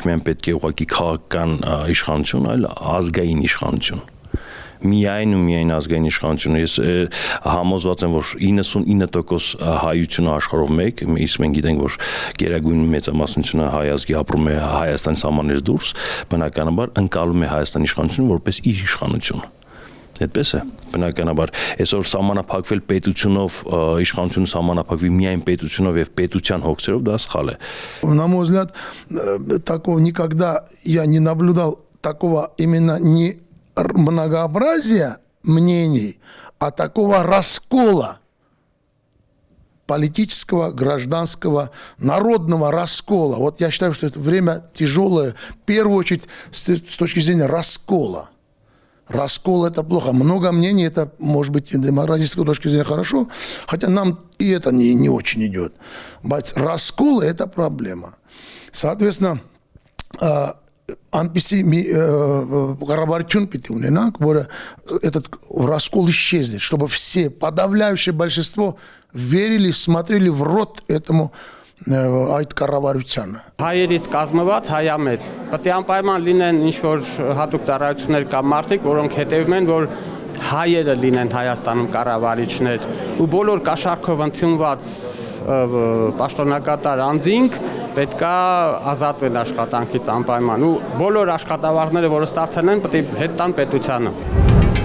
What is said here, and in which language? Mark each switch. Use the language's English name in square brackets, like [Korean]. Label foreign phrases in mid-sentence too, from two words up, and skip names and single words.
[Armenian] միայն պետք է ուղղակի քաղաքական իշխանություն, այլ ազգային իշխանություն։ Միայն ազգային իշխանությունը, ես համոզված եմ, որ 99% հայությունը աշխարհով մեկ, իսկ մենք գիտենք, որ գերագույն մեծամասնությունը հայ ազգի ապրում է Հայաստանի սահմաններից դուրս, բնականաբար ընկալում է Հայաստանի իշխանությունը որպես իր իշխանություն։ Այդպես է, բնականաբար, այսօր սահմանափակվել պետությունով, իշխանությունը սահմանափակվի միայն պետությունով եւ պետության հոգսերով, դա սխալ է։ [Russian] На мой взгляд, такого никогда я не наблюдал, такого именно не многообразия мнений, а такого раскола политического, гражданского, народного раскола. Вот я считаю, что это время тяжелое, в первую очередь с точки зрения раскола. Раскол – это плохо. Много мнений – это, может быть, с демократической точки зрения хорошо, хотя нам и это не очень идет. Раскол – это проблема. Соответственно, [Armenian] անպիսի մի կառավարություն պիտի ունենանք, որը [Russian] этот раскол исчезнет, чтобы все, подавляющее большинство верили, смотрели в рот этому [Armenian] այդ կառավարությանը։ Հայերից կազմված հայամետ։ Պետք է անպայման լինեն ինչ-որ հատուկ ծառայություններ կամ մարդիկ, որոնք հետևում են, որ հայերը լինեն Հայաստանում կառավարիչներ, ու բոլոր կաշառքով ընդունված պաշտոնակատար անձինք պետք է ազատվեն աշխատանքից անպայման, ու բոլոր աշխատավարձները, որը ստացել են, պետք է հետ տան պետությանը։